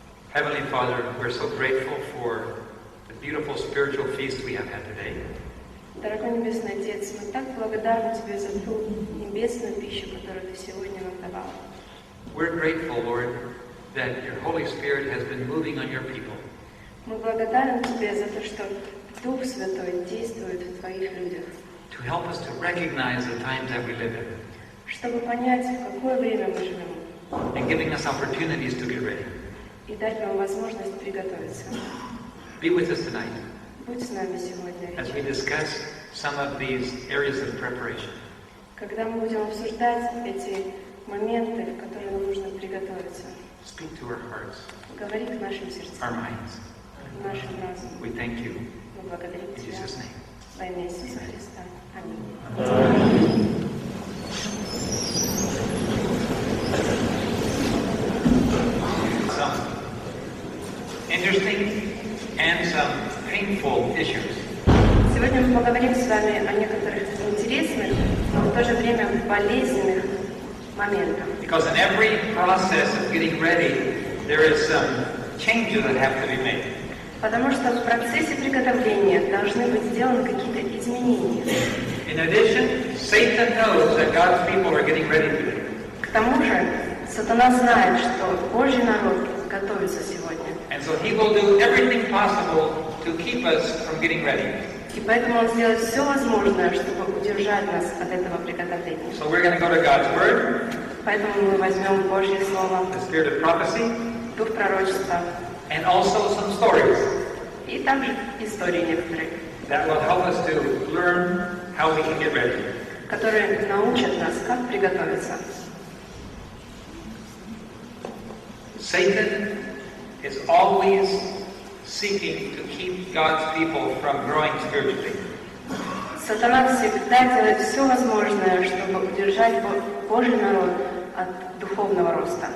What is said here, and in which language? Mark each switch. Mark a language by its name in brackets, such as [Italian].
[English] Heavenly Father, we're so grateful for the beautiful spiritual feast we have had today. [Russian] Дорогой Небесный Отец, мы так благодарны Тебе за ту небесную пищу, которую Ты сегодня нам давал. [English] We're grateful, Lord, that your Holy Spirit has been moving on your people. [Russian] Мы благодарны Тебе за то, что Дух Святой действует в Твоих людях, [English] To help us to recognize the times that we live in. [Russian] чтобы понять, в какое время мы живем, [English] And giving us opportunities to get ready. [Russian] и дать нам возможность приготовиться. [English] Be with us tonight [Russian] Будь с нами сегодня [English] as we [Russian] вечером. [English] discuss some of these areas of preparation. [Russian] Когда мы будем обсуждать эти моменты, в которые нам нужно приготовиться, [English] Speak to our hearts, [Russian] говори к нашим [English] our [Russian] сердцам, [English] minds. [Russian] к нашим разумам. [English] We thank you [Russian] Мы благодарим [English] in [Russian] Тебя [English] Jesus' name. [Russian] во имя Иисуса Христа. Аминь. [English] Some interesting and some painful issues. [Russian] Сегодня мы поговорим с вами о некоторых интересных, но в то же время болезненных моментах. [English] Because in every process of getting ready, there is some changes that have to be made. [Russian] Потому что в процессе приготовления должны быть сделаны какие-то изменения. [English] In addition, Satan knows that God's people are getting ready today. [Russian] К тому же, сатана знает, что Божий народ готовится сегодня. [English] And so he will do everything possible to keep us from getting ready. [Russian] И поэтому он сделает все возможное, чтобы удержать нас от этого приготовления. [English] So we're going to go to God's Word, [Russian] Поэтому мы возьмем Божье Слово, [English] the spirit of prophecy, [Russian] дух пророчества [English] and also some stories [Russian] и также истории некоторые, [English] that will help us to learn how we can get ready. [Russian] которые научат нас, как приготовиться. [English] Satan is always seeking to keep God's people from growing spiritually. [Russian] Сатана всегда делает все возможное, чтобы удержать Божий народ от духовного роста.